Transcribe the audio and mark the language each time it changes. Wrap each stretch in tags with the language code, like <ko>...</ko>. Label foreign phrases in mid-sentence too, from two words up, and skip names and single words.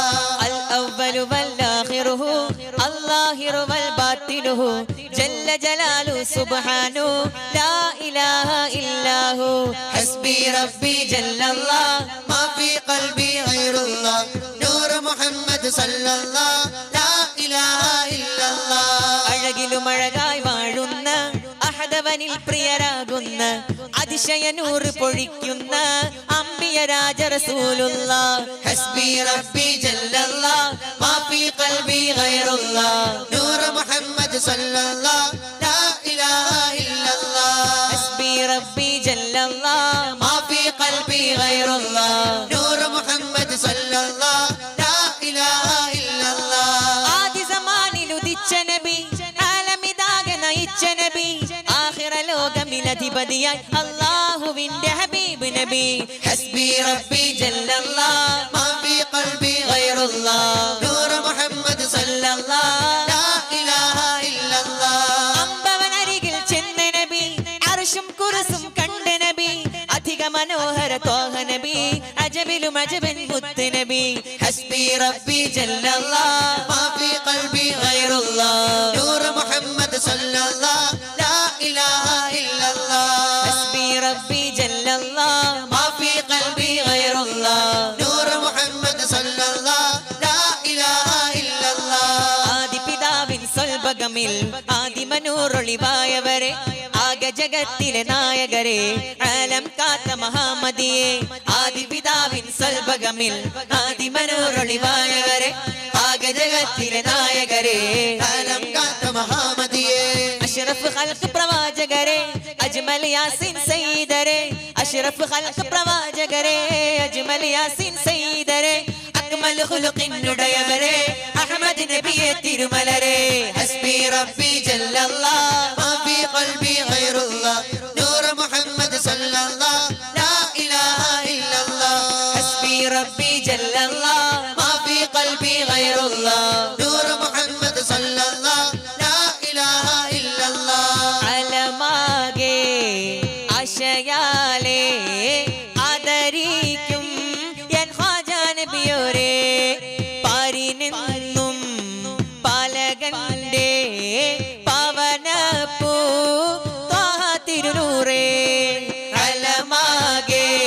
<ar>الأول والآخره الظاهر والباطنه جل جلاله سبحانه لا إله إلا هو حسبي ربي جل الله ما في قلبي غير الله نور محمد صلى الله لا إله إلا الله</ar> <ml>അഴകിലും അഴകായി വാഴുന്ന അഹദവനിൽ പ്രിയരാകുന്ന അതിശയ നൂറ് പൊഴിക്കുന്ന അംബിയ രാജ റസൂലുള്ളാഹ്</ml> <ar>حسبي ربي جل الله ما في قلبي غير الله نور محمد صلى الله لا إله إلا الله حسبي ربي جل الله ما في قلبي غير الله نور محمد صلى الله لا إله إلا الله</ar> <ml>ആദി സമാനിൽ ഉദിച്ച നബി ആലമിതാകെ നയിച്ച നബി ആഖിറ ലോകമിലധിപതിയായി അല്ലാഹുവിന്റെ ഹബീബ് നബി</ml> <ar>حسبي ربي جل الله ما في قلبي غير الله نور محمد صلى الله لا إله إلا الله</ar> <ml>അമ്പവനരികിൽ ചെന്ന നബി അർശും കുർസും കണ്ട നബി അധിക മനോഹര ത്വാഹ നബി അജബിലും അജബൻ മുത്ത് നബി</ml> <ar>حسبي ربي جل الله ما في قلبي غير الله نور محمد صلى الله لا إله إلا الله حسبي ربي جل الله ما في قلبي غير الله نور محمد صلى الله لا إله إلا الله</ar> <ml>ആദി പിതാവിൻ സ്വൽഭഗമിൽ ആദിമനൂറൊളിവായവരെ ആകെ ജഗത്തിലെ നായകരെ ആലം കാത്ത മഹാമതിയെ ആദി പിതാവിൻ സ്വൽഭഗമിൽ ആദിമനൂറൊളിവായവരെ ആകെ ജഗത്തിലെ നായകരെ ആലം കാത്ത മഹാമതിയെ</ml> <ar>أشرف خلق</ar> <ml>പ്രവാചകരെ അജ്മൽ യാസീൻ സയ്യിദരെ</ml> <ar>أشرف خلق</ar> <ml>പ്രവാചകരെ അജ്മൽ യാസീൻ സയ്യിദരെ അക്മൽ ഖുലുഖിനുടയവരെ അഹ്മദ് നബിയെ തിരുമലരെ</ml> <ar>حسبي ربي جل الله ما في قلبي غير الله نور محمد صلى الله لا إله إلا الله حسبي ربي جل الله ما في قلبي غير الله نور محمد صلى الله لا إله إلا الله</ar> <ml>അലമാകെ ആശയാലേ ആദരിക്കും ഞാൻ ഖാജാ നബിയോരെ പാരിനെന്നും പാലകന്റെ പവനപ്പൂ ത്വാഹ തിരുനൂറേ നൂറേ അലമാകെ</ml>